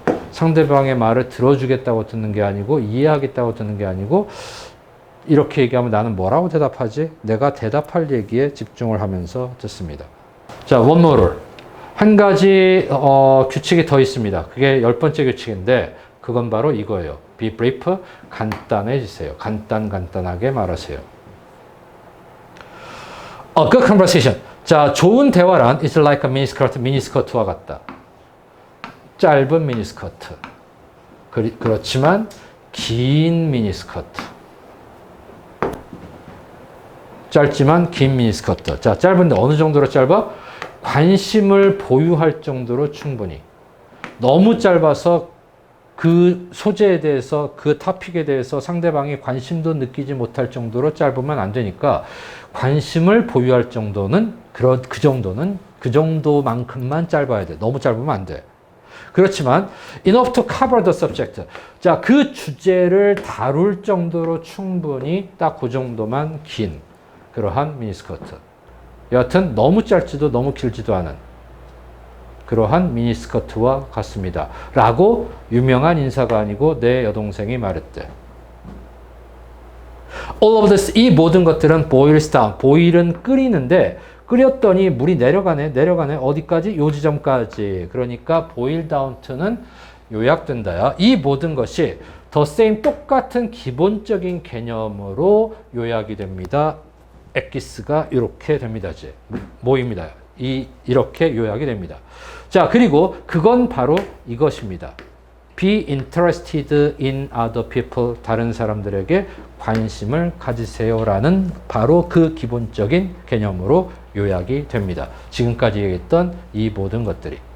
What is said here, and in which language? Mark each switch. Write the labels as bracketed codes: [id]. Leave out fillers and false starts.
[ko] 상대방의 말을 들어주겠다고 듣는 게 아니고 이해하겠다고 듣는 게 아니고 이렇게 얘기하면 나는 뭐라고 대답하지? 내가 대답할 얘기에 집중을 하면서 듣습니다. [en] 자, one more rule. [ko] 한 가지 규칙이 더 있습니다. 그게 10번째 규칙인데 그건 바로 이거예요. [en] Be brief, [ko] 간단해지세요. 간단하게 말하세요. [en] A good conversation. [ko] 자, 좋은 대화란 [en] It's like a miniskirt, [ko] 미니스커트와 같다. 짧은 미니스커트. 그렇지만 긴 미니스커트. 짧지만 긴 미니스커트. 자, 짧은데 어느 정도로 짧아? 관심을 보유할 정도로 충분히. 너무 짧아서 그 소재에 대해서 그 토픽에 대해서 상대방이 관심도 느끼지 못할 정도로 짧으면 안 되니까 관심을 보유할 정도는 그 정도만큼만 짧아야 돼. 너무 짧으면 안 돼. 그렇지만 [en] enough to cover the subject. [ko] 자, 그 주제를 다룰 정도로 충분히 딱 그 정도만 긴 그러한 미니스커트. 여하튼 너무 짧지도 너무 길지도 않은 그러한 미니스커트와 같습니다. 라고 유명한 인사가 아니고 내 여동생이 말했대. [en] All of this, [ko] 이 모든 것들은 [en] boils down. [ko] 보일은 끓이는데 끓였더니 물이 내려가네. 어디까지? 요 지점까지. 그러니까 boil down to는 요약된다야. 이 모든 것이 [en] the same [ko] 똑같은 기본적인 개념으로 요약이 됩니다. 엑기스가 이렇게 됩니다. 이제 모입니다. 이렇게 요약이 됩니다. 자, 그리고 그건 바로 이것입니다. [en] Be interested in other people. [ko] 다른 사람들에게 관심을 가지세요라는 바로 그 기본적인 개념으로 요약이 됩니다. 지금까지 얘기했던 이 모든 것들이.